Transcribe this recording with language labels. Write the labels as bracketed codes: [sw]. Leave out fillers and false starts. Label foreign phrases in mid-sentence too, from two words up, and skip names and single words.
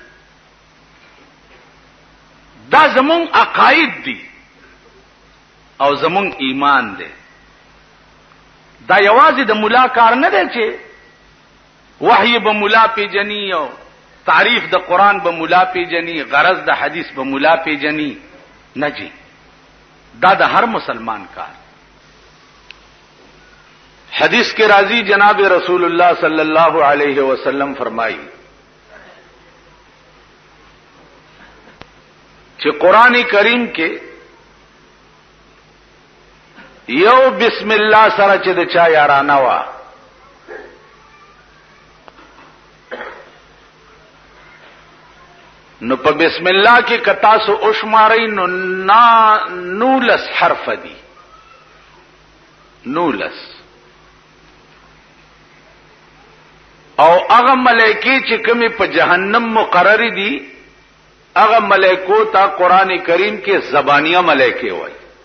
[ps] دا زمون عقاید دي او زمون ایمان دی دا یوازې د مولا کار نه دی چې وحی به مولا پیجنی او تعریف د قران به مولا پیجنی غرض د حدیث به مولا پیجنی نه جی دا د هر مسلمان کار [ur] حدیث کے راضی جناب رسول اللہ صلی اللہ علیہ وسلم فرمائی کہ قرآن کریم کے [ps] یو بسم اللہ سره چې د چا یارانه وا نو په بسم الله کې کتا سو اوشماري نو نولس حرف دي نولس او هغه ملائکی چې کومي په جهنم مقرری دي هغه ملائکو ته قران کریم کې زبانیه ملائکی وایي